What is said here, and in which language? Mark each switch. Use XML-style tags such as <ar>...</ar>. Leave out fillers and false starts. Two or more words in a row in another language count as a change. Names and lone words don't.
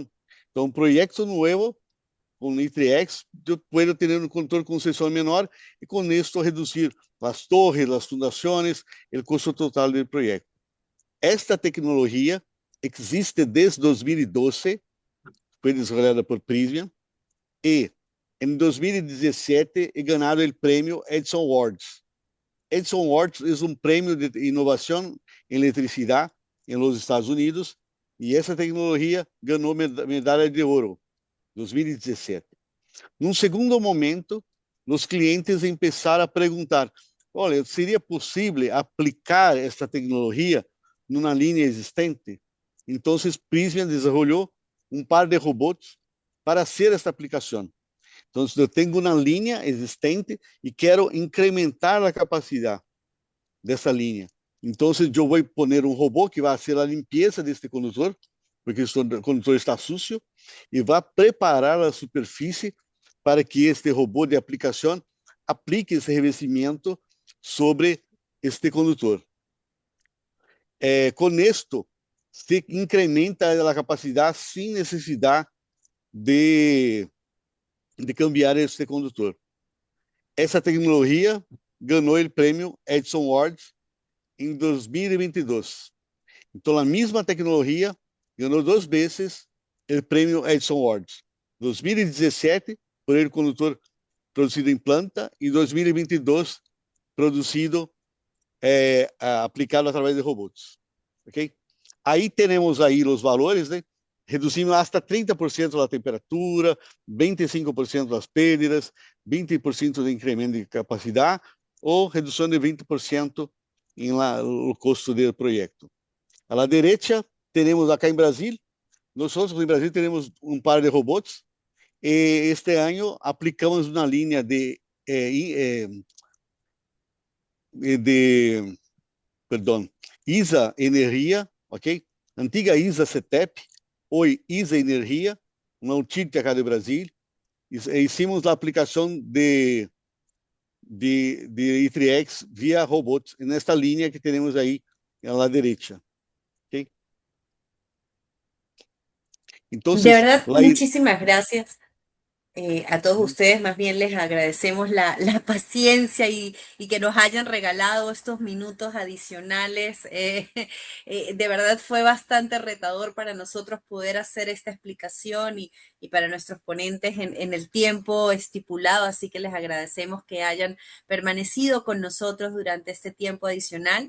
<pt>Então, um projeto novo, com I3X, eu posso ter um condutor com seção menor e com isso reduzir as torres, as fundações, o custo total do projeto. Esta tecnologia existe desde 2012, foi desenvolvida por Prysmian, e em 2017</pt> <es>he ganado</es> <pt>o prêmio Edison Awards. Edison Awards é um prêmio de inovação em eletricidade nos Estados Unidos, e essa tecnologia ganhou medalha de ouro em 2017. Num segundo momento, os clientes começaram a perguntar: olha, seria possível aplicar esta tecnologia numa linha existente? Então, Prysmian desenvolveu um par de robôs para fazer esta aplicação. Então, eu tenho uma linha existente e quero incrementar a capacidade dessa linha.</pt> <es>Entonces yo voy a poner un robot que va a hacer la limpieza de este conductor, porque el conductor está sucio, y va a preparar la superficie para que este robot de aplicación aplique ese revestimiento sobre este conductor. Con esto, se incrementa la capacidad sin necesidad de cambiar este conductor.</es> <pt>Essa tecnologia ganhou o prêmio Edison Awards em 2022. Então, a mesma tecnologia ganhou 2 vezes o prêmio Edison Awards. 2017,</pt> <es>por el</es> <pt>condutor produzido em planta, e 2022, produzido, aplicado através de robôs. Ok? Aí temos aí os valores, né? Reduzimos hasta 30% da temperatura, 25% das perdas, 20% de incremento de capacidade ou redução de 20% no custo do projeto.</pt> <es>À la derecha,</es> <pt>temos acá em Brasil, nós em Brasil temos um par de robôs e este ano aplicamos uma linha ISA Energia, ok? Antiga ISA CETEP, hoje ISA Energia, uma utility acá do Brasil. Hicimos a aplicação de E3X via robôs, nesta linha que temos aí à direita. Ok? Então,</pt> <es>De verdad, muchísimas gracias. A todos ustedes más bien les agradecemos la paciencia y que nos hayan regalado estos minutos adicionales. De verdad fue bastante retador para nosotros poder hacer esta explicación y para nuestros ponentes en el tiempo estipulado, así que les agradecemos que hayan permanecido con nosotros durante este tiempo adicional.</es>